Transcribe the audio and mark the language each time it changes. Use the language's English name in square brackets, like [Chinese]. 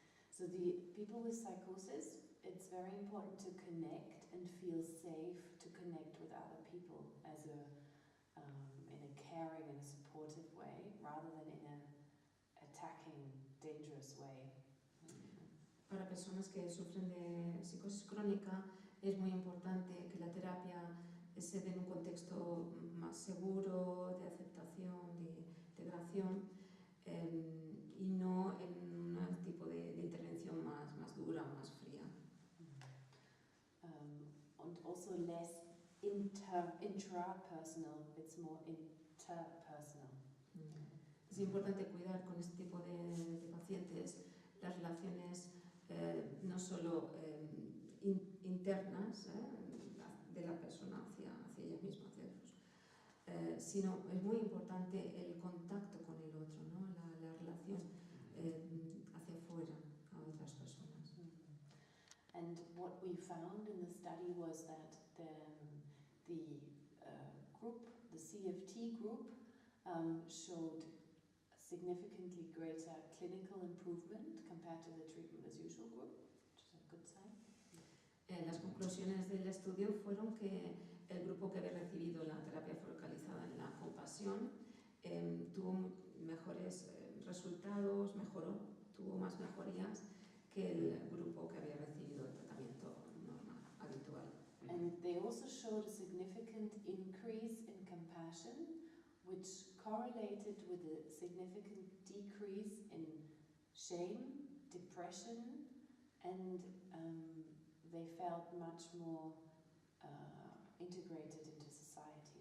[English] So the people with psychosis, it's very important to connect and feel safe to connect with other people as in a caring and a supportive way, rather than in an attacking, dangerous way. [Spanish] Para personas que sufren de psicosis crónica es muy importante que la terapia se dé en un contexto más seguro, de aceptación, de integración y no en un tipo de intervención más dura, más fría. [English] And also less intrapersonal, it's more interpersonal. [Spanish] Es importante cuidar con este tipo de pacientes las relaciones no solo internas de la persona hacia ella misma, hacia otros, sino es muy importante el contacto con el otro, ¿no? La relación hacia afuera a otras personas. [English] And what we found in the study was that the group, the CFT group, showed significantly greater clinical improvement compared to the treatment as usual group, which is a good sign. [Spanish] Las conclusiones del estudio fueron que el grupo que había recibido la terapia focalizada en la compasión tuvo mejores resultados, tuvo más mejorías que el grupo que había recibido el tratamiento normal, habitual. [English] And they also showed a significant increase in compassion, which correlated with a significant decrease in shame, depression, and they felt much more integrated into society.